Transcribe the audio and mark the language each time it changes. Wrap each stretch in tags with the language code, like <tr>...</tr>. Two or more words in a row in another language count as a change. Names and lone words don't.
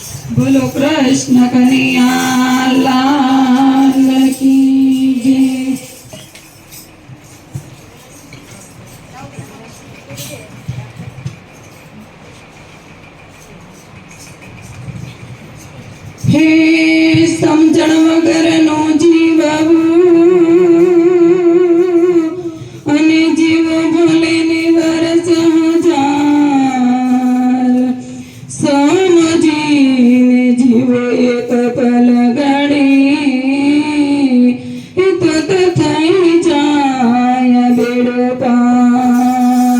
<hi>बोलो कृष्ण कन्हैया लाल की जय।</hi> <gu>હે સમજણ વગરનો જીવવું અને જીવો ભલે ને વરસ હજાર સમજીને જીવો એક પલ ઘડી તો થઈ જાય બેડો પાર।</gu>